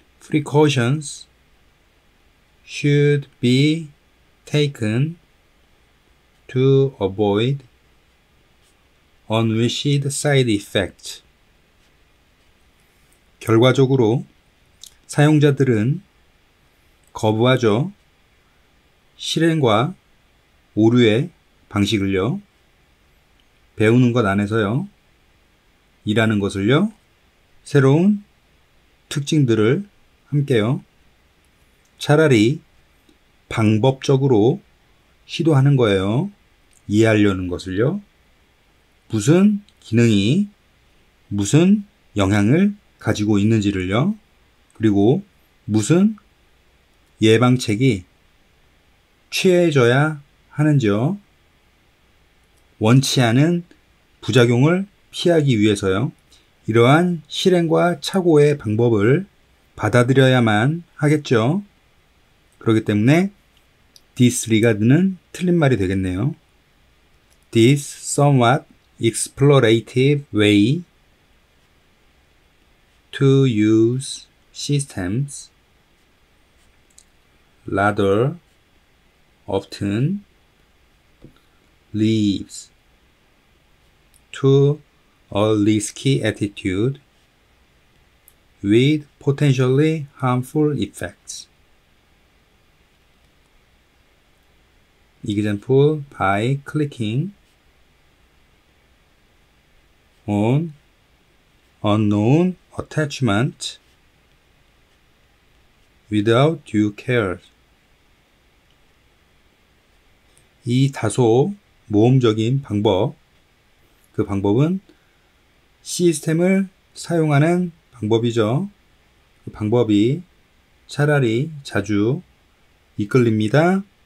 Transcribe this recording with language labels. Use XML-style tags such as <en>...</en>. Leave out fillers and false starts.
<en>precautions should be taken to avoid unwished side effects.</en> <ko>결과적으로 사용자들은 거부하죠. 실행과 오류의 방식을요. 배우는 것 안에서요. 일하는 것을요. 새로운 특징들을 함께요. 차라리 방법적으로 시도하는 거예요. 이해하려는 것을요. 무슨 기능이 무슨 영향을 가지고 있는지를요. 그리고 무슨 예방책이 취해져야 하는지요. 원치 않은 부작용을 피하기 위해서요. 이러한 실행과 착오의 방법을 받아들여야만 하겠죠. 그렇기 때문에 disregard는 틀린 말이 되겠네요.</ko> <en>This somewhat explorative way to use systems rather often leads to a risky attitude with potentially harmful effects. Example, by clicking on unknown attachment without due care.</en> <ko>이 다소 모험적인 방법, 그 방법은 시스템을 사용하는 방법이죠. 그 방법이 차라리 자주 이끌립니다.</ko>